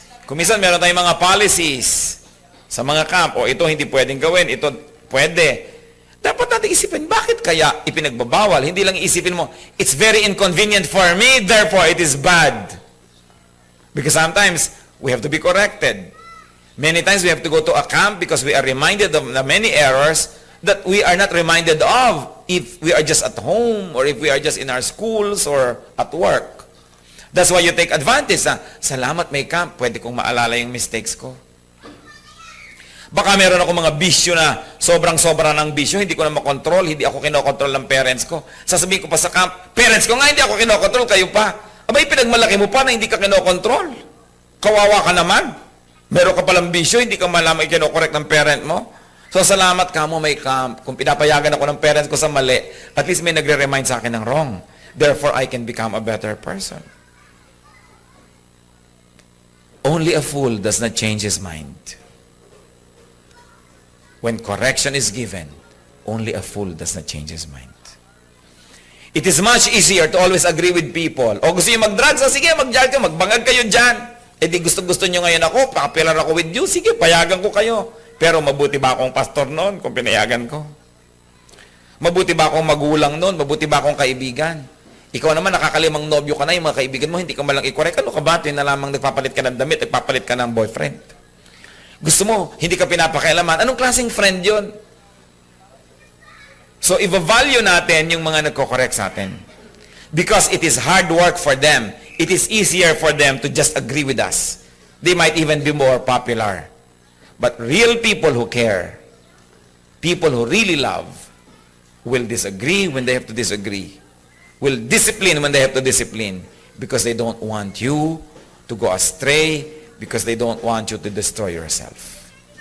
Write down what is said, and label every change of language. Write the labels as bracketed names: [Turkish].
[Filipino] Kung minsan meron tayong mga policies sa mga camp, o ito hindi pwedeng gawin, ito Pwede. Dapat natin isipin, bakit kaya ipinagbabawal? Hindi lang isipin mo, [English] it's very inconvenient for me, therefore it is bad. Because sometimes, we have to be corrected. Many times we have to go to a camp because we are reminded of the many errors that we are not reminded of if we are just at home or if we are just in our schools or at work. That's why you take advantage [Filipino] na, salamat may camp, pwede kong maalala yung mistakes ko. Baka meron ako mga bisyo na sobrang-sobra ng bisyo, hindi ko na makontrol, hindi ako kinokontrol ng parents ko. Sasabihin ko pa sa camp, parents ko nga, hindi ako kinokontrol, kayo pa. Abay, pinagmalaki mo pa na hindi ka kinokontrol. Kawawa ka naman. Meron ka palang bisyo, hindi ka malaman ikinokorek ng parent mo. So, salamat ka mo may camp. Kung pinapayagan ako ng parents ko sa mali, at least may nagre-remind sa akin ng wrong. [English] Therefore, I can become a better person. Only a fool does not change his mind. When correction is given, only a fool does not change his mind. It is much easier to always agree with people. [Filipino] O gusto nyo mag-drugs? O sige, mag-drug kayo, magbangag kayo dyan. E di gusto-gusto nyo ngayon ako, papilar ako [English] with you, [Filipino] sige, payagan ko kayo. Pero mabuti ba akong pastor noon kung pinayagan ko? Mabuti ba akong magulang noon? Mabuti ba akong kaibigan? Ikaw naman, nakakalimang nobyo ka na, yung mga kaibigan mo, hindi ka malang i-correct. Ano ka ba? Ito na lamang nagpapalit ka ng damit, nagpapalit ka ng boyfriend. Gusto mo, hindi ka pinapakialaman. Anong klaseng friend yon? So, i-value natin yung mga nagko-correct sa atin. [English] Because it is hard work for them. It is easier for them to just agree with us. They might even be more popular. But real people who care, people who really love, will disagree when they have to disagree. Will discipline when they have to discipline. Because they don't want you to go astray, because they don't want you to destroy yourself.